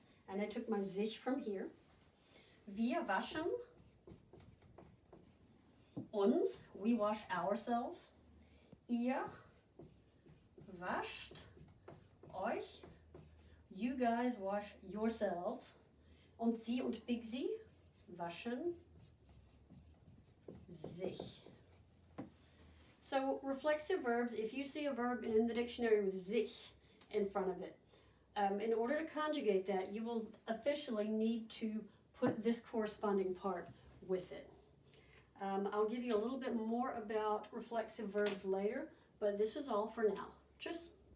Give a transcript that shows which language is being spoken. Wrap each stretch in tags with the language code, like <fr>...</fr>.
<en>And I took my sich from here.</en> <de>Wir waschen. Uns,</de> <en>we wash ourselves.</en> <de>Ihr wascht euch.</de> <en>You guys wash yourselves.</en> <de>Und sie und</de> <en>big</en> <de>Sie waschen sich.</de> <en>So reflexive verbs, if you see a verb in the dictionary with sich in front of it, in order to conjugate that, you will officially need to put this corresponding part with it. I'll give you a little bit more about reflexive verbs later, but this is all for now. Tschüss.</en>